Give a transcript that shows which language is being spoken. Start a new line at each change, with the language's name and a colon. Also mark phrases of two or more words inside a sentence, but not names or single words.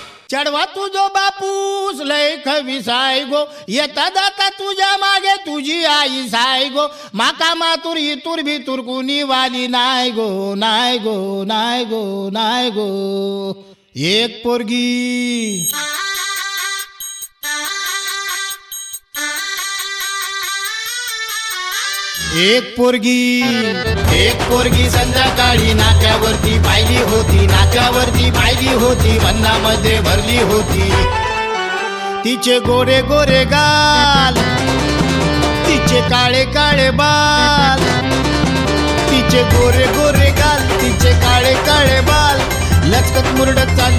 Konkani: चढवा तुझो बापूस लय खविसाय गो येता जाता तुझ्या मागे तुझी आई साय गो माका मातुर इतुर भितुर कुणी वाली नाय गो नाय गो नाय गो नाय गो एक पोरगी
Marathi: एक पोरगी संध्याकाळी नाक्यावरती पाहिली होती वन्नामध्ये भरली होती तिचे गोरे गोरे गाल तिचे काळे काळे बाल तिचे गोरे गोरे गाल तिचे काळे काळे बाल लचकत मुरडत